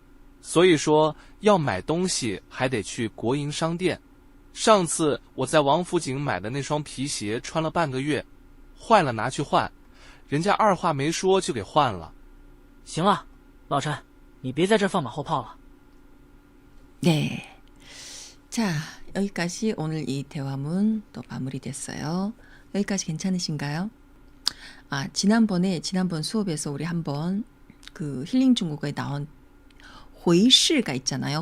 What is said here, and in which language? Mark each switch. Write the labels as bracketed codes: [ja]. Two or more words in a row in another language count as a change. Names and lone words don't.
[zh] 所以说，要买东西还得去国营商店。上次我在王府井买的那双皮鞋穿了半个月，坏了拿去换，人家二话没说就给换了。行了，老陈，你别在这放马后炮了。 [ko] 네. 자, 여기까지 오늘 이 대화문 또 마무리됐어요. 여기까지 괜찮으신가요? 지난번 수업에서 우리 한번 그 힐링 중국어에 나온 回事가 있잖아요.